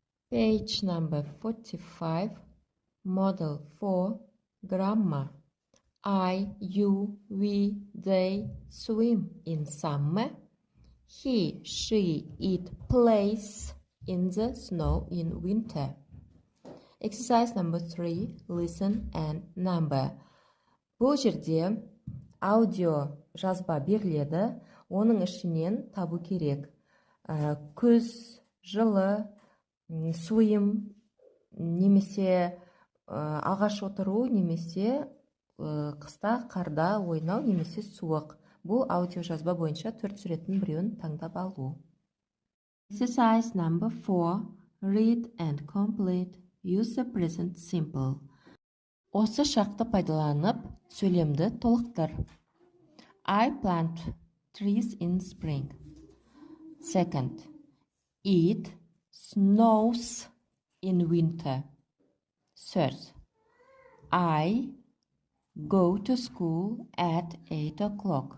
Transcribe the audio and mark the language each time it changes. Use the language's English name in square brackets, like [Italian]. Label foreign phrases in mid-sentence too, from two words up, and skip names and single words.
[English] Page number 45, Model 4, Grammar. I, you, we, they swim in summer. He, she, it plays in the snow in winter. Exercise number 3, listen and number. [Kazakh] Бұл жерде аудио жазба беріледі, оның ішінен табу керек. Күз, жылы, суым, немесе ағаш отыру, немесе қыста қарда ойнау, немесе суық. Бұл аудио жазба бойынша 4 суреттің біреуін таңдап алу. [English] Exercise number 4, read and complete. Use the present simple. [Kazakh] Осы шақты пайдаланып, сөйлемді толықтыр. [English] I plant trees in spring. Second, it snows in winter. Third, I go to school at 8 o'clock.